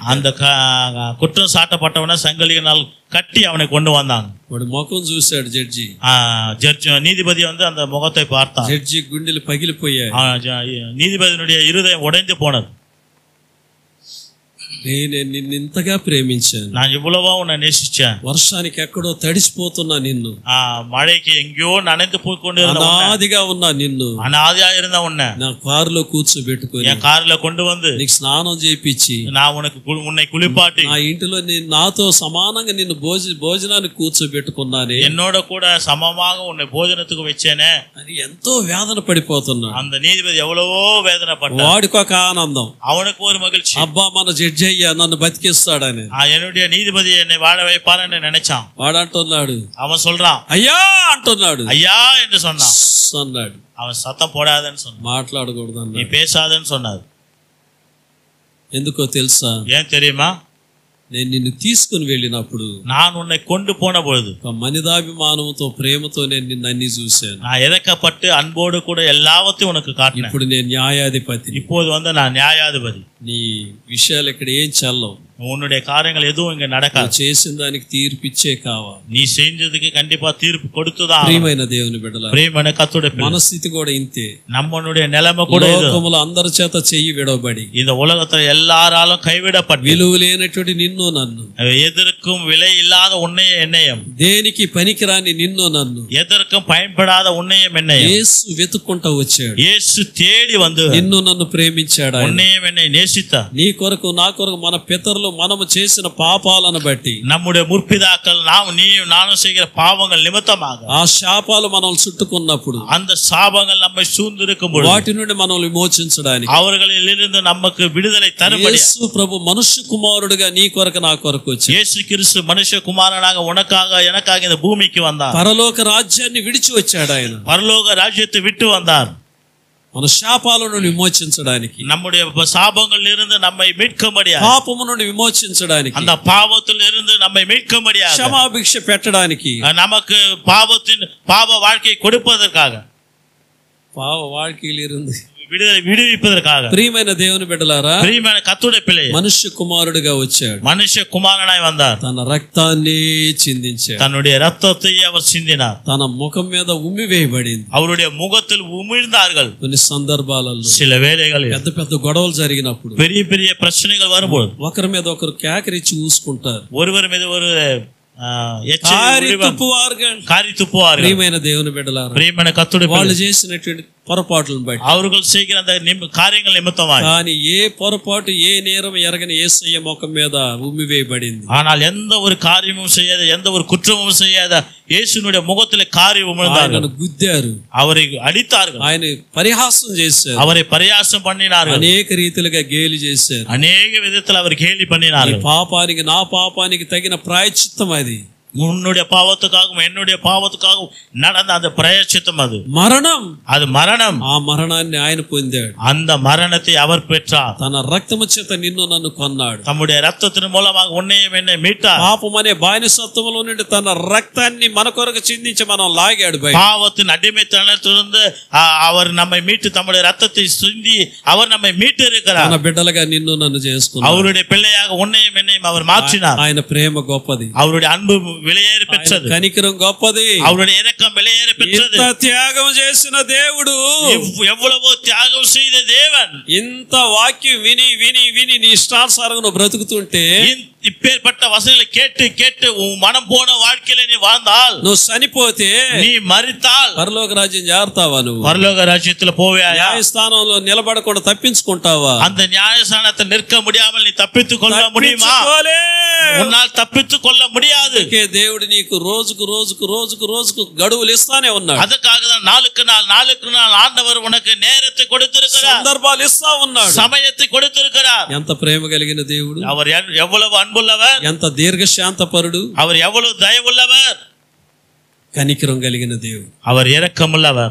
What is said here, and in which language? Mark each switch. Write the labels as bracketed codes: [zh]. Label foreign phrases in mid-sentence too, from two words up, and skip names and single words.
[ta] அந்த குற்றம் சாட்டப்பட்டவனை சங்கிலியினால் கட்டி அவனை கொண்டு வந்தாங்க. [te] వాడు ముఖం చూశాడు జడ్జి. [ta] ஜட்ஜ் நீதிபதி வந்து அந்த முகத்தை பார்த்தான். [te] జడ్జి గుండెలు పగిలిపోయాయి. [ta] நீதிபதியினுடைய இருதயம் உடைந்து போனது. [te] నేను నిన్ను ఇంతగా ప్రేమించాను. [ta] நான் இவ்வளவா உன்னை நேசிச்சேன். [te] వర్షానికి ఎక్కడో తడిసిపోతున్నా నిన్ను, [ta] மழைக்கு எங்கேயோ நனைந்து போய் கொண்டிருந்த [te] అనాదిగా ఉన్నా నిన్ను, [ta] அனாதையா இருந்த உன்னை [te] నా కారులో కూర్చోబెట్టుకొని [ta] என் கார்ல கொண்டு வந்து [te] నీకు స్నానం చేయించి [ta] நான் உன்னை குளிப்பாட்டி [te] నా ఇంటిలో నాతో సమానంగా నిన్ను భోజనానికి కూర్చోబెట్టుకున్నానే, [ta] என்னோட கூட சமமாக உன்னை போஜனத்துக்கு வச்சேனே [te] అని ఎంతో వేదన పడిపోతున్నాడు. [ta] அந்த நீதிபதி எவ்வளவோ வேதனைப்பட்டான். [te] వాడికి ఒక ఆనందం, [ta] அவனுக்கு ஒரு மகிழ்ச்சி, [te] అబ్బా మన జడ్జి అయ్యా నన్ను బతికిస్తాడని. [ta] என்னுடைய நீதிபதி என்னை வாழ வைப்பான்னு நினைச்சான். [te] వాడు అంటున్నాడు, [ta] அவன் சொல்றான் [te] అయ్యా అంటున్నాడు, [ta] ஐயா என்று சொன்னான். [te] అన్నాడు. [ta] அவன் சத்தம் போடாதன்னு சொன்னான், [te] మాట్లాడకూడదు [ta] நீ [te] అన్నాడు. [ta] பேசாதன்னு சொன்னார். [te] ఎందుకో తెలుసా, [ta] ஏன் தெரியுமா? [te] నేను నిన్ను తీసుకుని వెళ్ళినప్పుడు [ta] நான் உன்னை கொண்டு போன பொழுது [te] ఒక మనిదాభిమానంతో ప్రేమతో నేను నిన్ను అన్ని చూశాను. [ta] நான் இறக்கப்பட்டு அன்போடு கூட எல்லாவற்றையும் உனக்கு காட்டினேன். [te] ఇప్పుడు నేను న్యాయాధిపతి. [ta] இப்போது வந்து நான் நியாயாதிபதி. [te] నీ విషయాలు ఇక్కడ ఏం చల్లవు, [ta] உன்னுடைய காரியங்கள் எதுவும் இங்க நடக்காது. [te] చేసిన దానికి తీర్పిచ్చే కావాలి. [ta] நீ செஞ்சதுக்கு கண்டிப்பா தீர்ப்பு கொடுத்துதான். [te] ప్రియమైన దేవుని బిడ్డలారా, ప్రియమైన కర్తృడే మన స్థితి కూడా ఇంతే. [ta] நம்மளுடைய நிலைமை கூட இது. [te] లోకములో అందరి చేత చెయ్యి విడవబడి [ta] இந்த உலகத்துல எல்லாராலும் கைவிடப்பட்டு [te] విలువ లేనటువంటి నిన్ను నన్ను, [ta] எதற்கும் விலை இல்லாத உன்னையும் என்னையும், [te] దేనికి పనికిరాని నిన్ను నన్ను [ta] எதற்கும் பயன்படாத உன்னையும் என்னையும் [te] యేసు వెతుక్కుంటూ వచ్చాడు. [ta] இயேசு தேடி வந்து [te] నిన్ను నన్ను ప్రేమించాడు. ఆయన [ta] உன்னையும் என்னை நேசித்தார். [te] నీ కొరకు నా కొరకు మన పితరులు మనము చేసిన పాపాలను బట్టి, [ta] நம்முடைய முற்பிதாக்கள் நீயும் நானும் செய்கிற பாவங்கள் நிமித்தமாக [te] ఆ శాపాలు మనల్ని చుట్టుకున్నప్పుడు, [ta] அந்த சாபங்கள் நம்மை சூழ்ந்திருக்கும் பொழுது [te] వాటి నుండి మనల్ని విమోచించడానికి [ta] அவர்களில் இருந்து நமக்கு விடுதலை தரும்படி [te] యేసు ప్రభు మనుష్య కుమారుడిగా నీ కొరకు నా కొరకు వచ్చి [ta] இயேசு கிறிஸ்து மனுஷ குமாரனாக உனக்காக எனக்காக இந்த பூமிக்கு வந்தார். [te] పరలోక రాజ్యాన్ని విడిచి వచ్చాడు. ఆయన [ta] பரலோக ராஜ்யத்தை விட்டு வந்தார். [te] మన శాపాల నుండి విమోచించడానికి, [ta] நம்முடைய சாபங்கள் இருந்து நம்மை மீட்கும்படியாக, [te] పాపము నుండి విమోచించడానికి, [ta] அந்த பாவத்தில் இருந்து நம்மை மீட்கும்படியாக, [te] క్షమాభిక్ష పెట్టడానికి, [ta] நமக்கு பாவ வாழ்க்கையை கொடுப்பதற்காக, పావ வாழ்க்கையிலிருந்து விடுவிப்பதற்காக, [te] ప్రియమైన దేవుని బిడ్డలారా, [ta] பிரியமான கர்த்தருடைய பிள்ளையே, [te] మనుష్య కుమారుడిగా వచ్చాడు. [ta] மனுஷ குமாரனாய் வந்தார். [te] తన రక్తాన్ని చిందించాడు. [ta] தன்னுடைய ரத்தத்தை அவர் சிந்தினார். [te] తన ముఖం మీద ఉమ్మి వేయబడింది. [ta] அவருடைய முகத்தில் உமிழ்ந்தார்கள். [te] కొన్ని సందర్భాలలో [ta] சில வேளைகளில் [te] పెద్ద పెద్ద గొడవలు జరిగినప్పుడు [ta] பெரிய பெரிய பிரச்சனைகள் வரும்போது [te] ఒకరి మీద ఒకరు కేకరించి ఊసుకుంటారు, [ta] ஒருவர் மீது ஒரு [te] కారి తుప్పువారుగా. ప్రియమైన దేవుని బిడ్డలారా, [ta] பிரியமான கர்த்தருடைய [te] వాళ్ళు చేసినటువంటి పొరపాట్లను బట్టి, [ta] அவர்கள் செய்கிற அந்த காரியங்கள் நிமித்தமாக, [te] కానీ ఏ పొరపాటు ఏ నేరం ఎరగని యేసయ్య ముఖం మీద ఉమ్మివేయబడింది. [ta] ஆனால் எந்த ஒரு காரியமும் செய்யாத, எந்த ஒரு குற்றமும் செய்யாத இயேசுனுடைய முகத்திலே காரி உமிழ்ந்தார்கள். [te] గుద్దారు, [ta] அவரை అడితాர்கள், [te] ఆయన పరిహాసం చేశారు, [ta] அவரை பரியாசம் பண்ணினார்கள், [te] అనేక రీతిలుగా గేలి చేశారు. [ta] அநேக விதத்தில் அவர் கேலி பண்ணினார்கள். [te] పాపానికి నా పాపానికి తగిన ప్రాయశ్చిత్తం అది. [ta] உன்னுடைய பாவத்துக்காகவும் என்னுடைய பாவத்துக்காகவும் நடந்த அந்த பிரயச்சித்தம் அது மரணம். அது மரணம். [te] ఆ మరణాన్ని ఆయన పొందాడు. [ta] அந்த மரணத்தை அவர் பெற்றார். [te] తన రక్తము చేత నిన్ను నన్ను కొన్నాడు. [ta] தம்முடைய ரத்தத்தின் மூலமாக உன்னையும் என்னை மீட்டார். [te] పాపం అనే బానిసత్వములో నుండి తన రక్తాన్ని మన కొరకు చిందించి మనం లాగాడు బయట. [ta] பாவத்தின் அடிமைத்தனத்திலிருந்து அவர் நம்மை மீட்டு தம்முடைய ரத்தத்தை சிந்தி அவர் நம்மை மீட்டு இருக்கிறார். [te] తన బిడ్డలుగా నిన్ను నన్ను చేసుకున్నాడు. [ta] அவருடைய பிள்ளையாக உன்னையும் என்னையும் அவர் மாற்றினார். [te] ఆయన ప్రేమ గొప్పది. [ta] அவருடைய அன்பு விலையேற பெற்றது. [te] కనికరం గొప్పది. [ta] அவருடைய இரக்கம் விலையேற பெற்றது. [te] ఇంత త్యాగం చేసిన దేవుడు, [ta] எவ்வளவோ தியாகம் செய்த தேவன், [te] ఇంత వాక్యం విని విని విని నీ ఇష్టానుసారంగా నువ్వు బ్రతుకుతుంటే, [ta] இப்பேற்பட்ட வசனங்களை கேட்டு கேட்டு உன் மனம் போன வாழ்க்கையில நீ வாழ்ந்தால், [te] నువ్వు చనిపోతే, [ta] நீ மரித்தால் [te] పరలోక రాజ్యం చేరతావా? నువ్వు [ta] பரலோக ராஜ்யத்துல போவாயா? [te] న్యాయస్థానంలో నిలబడకుండా తప్పించుకుంటావా? [ta] அந்த நியாயஸ்தானத்தை நிற்க முடியாமல் நீ தப்பித்துக் கொள்ள முடியுமா? உன்னால் தப்பித்துக் கொள்ள முடியாது. [te] దేవుడు నీకు రోజుకు రోజుకు రోజుకు రోజుకు గడువులు ఇస్తానే ఉన్నాడు. [ta] அதுக்காக தான் நாளுக்கு நாள் ஆண்டவர் உனக்கு நேரத்தை கொடுத்திருக்கிறார், [te] సందర్భాలు ఇస్తా ఉన్నాడు, [ta] சமயத்தை கொடுத்திருக்கிறார். [te] ఎంత ప్రేమ కలిగిన దేవుడు, [ta] அவர் எவ்வளவு அன்புள்ளவர், [te] ఎంత దీర్ఘశాంతపరుడు, [ta] அவர் எவ்வளவு தயவுள்ளவர், [te] కనికరం కలిగిన దేవుడు, [ta] அவர் இரக்கமுள்ளவர்.